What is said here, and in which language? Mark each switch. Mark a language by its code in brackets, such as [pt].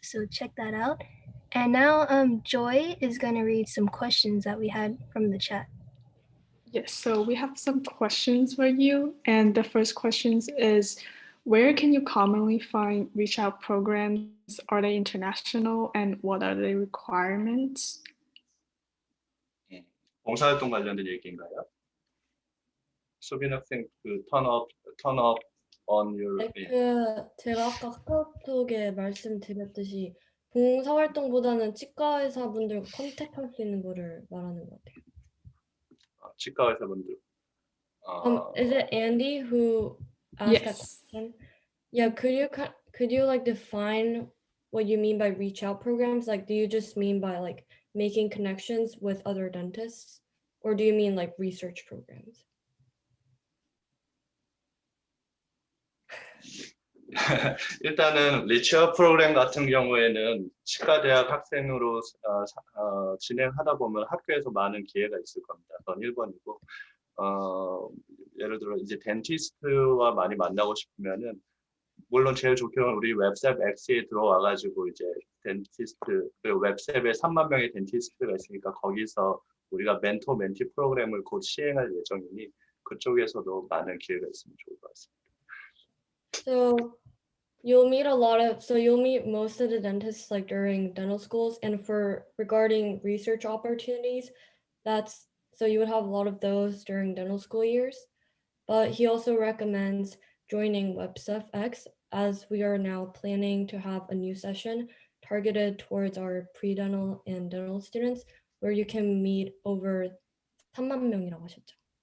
[en] So check that out. And now Joy is going to read some questions that we had from the chat. Yes, so we have some questions for you. And the first question is, where can you commonly find reach out programs? Are they international and what are the requirements? [ko] 봉사활동 관련된 얘기인가요? 수빈 학생 그 [en] turn up on your [ko] 네, 제가 아까 카카오톡에 말씀드렸듯이 봉사활동보다는 치과 의사분들과 컨택할 수 있는 거를 말하는 것 같아요. 치과 의사분들. [en] Is it Andy who asked that Yes. question? Yeah, could you like define what you mean by reach out programs? Like, do you just mean by like making connections with other dentists, or do you mean like research programs? [ko] 일단은 리처 프로그램 같은 경우에는 치과대학 학생으로 진행하다 보면 학교에서 많은 기회가 있을 겁니다. 그건 1번이고 예를 들어 이제 덴티스트와 많이 만나고 싶으면은 물론 제일 좋게는 우리 웹셉 X에 들어와가지고 이제 덴티스트 그 웹셉에 3만 명의 덴티스트가 있으니까 거기서 우리가 멘토 멘티 프로그램을 곧 시행할 예정이니 그쪽에서도 많은 기회가 있으면 좋을 것 같습니다. [en] So you'll meet most of the dentists like during dental schools, and for regarding research opportunities, so you would have a lot of those during dental school years. But he also recommends joining WebSefX, as we are now planning to have a new session targeted towards our pre-dental and dental students, where you can meet over [ko] 3만 명이라고 하셨죠?